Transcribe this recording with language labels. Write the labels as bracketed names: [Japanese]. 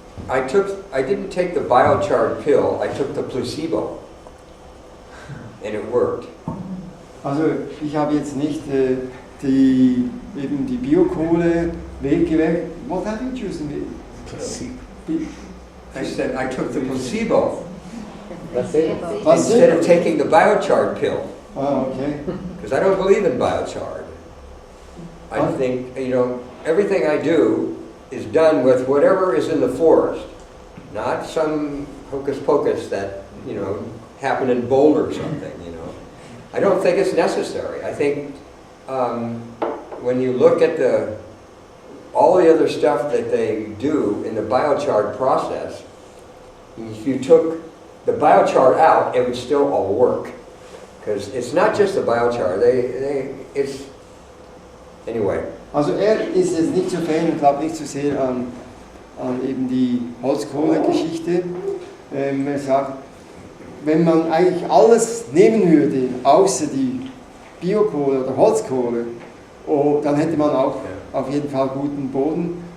[English] I didn't take the biochar pill, I took the placebo. And it worked. [German] Also ich habe jetzt nicht die Biokohle weggeweckt. [English] What have you chosen? I said I took the placebo Placebo. instead of taking the biochar pill. Oh, okay. Because I don't believe in biochar. I think, everything I do is done with whatever is in the forest, not some hocus pocus that, happened in Boulder or something, I don't think it's necessary. I think when you look at all the other stuff that they do in the biochar process, if you took the biochar out, it would still all work. Because it's not just the biochar, it's, anyway. [German] Also ist jetzt nicht so Fan und glaubt nicht so sehr an eben die Holzkohle-Geschichte. Er sagt, wenn man eigentlich alles nehmen würde, außer die Biokohle oder Holzkohle, dann hätte man auch auf jeden Fall guten Boden.